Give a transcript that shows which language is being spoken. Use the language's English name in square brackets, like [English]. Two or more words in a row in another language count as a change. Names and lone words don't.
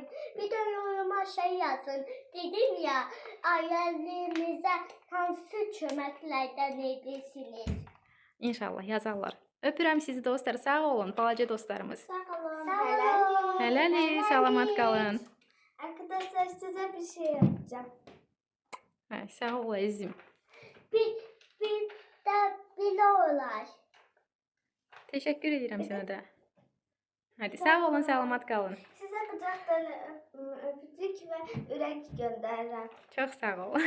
[Azerbaijani] Bir də yoruma şey yazın. Dedim ya, ailəmizə hansı köməklərdən edirsiniz? İnşallah yazarlar. Öpürəm sizi dostlar, sağ olun balaca dostlarımız. Sağ olun. Hələli, salamat qalın. [Turkish] Arkadaşlar size bir şey yapacağım. [Azerbaijani] Hə, sağ ol əzizim. [Turkish] Bir də biliyorlar. [Azerbaijani] Təşəkkür edirəm sənə də. Hadi sağ olun, salamat qalın. [Turkish] Size kucaktan öpücük ve [Azerbaijani] ürək göndərirəm. Çox sağ ol.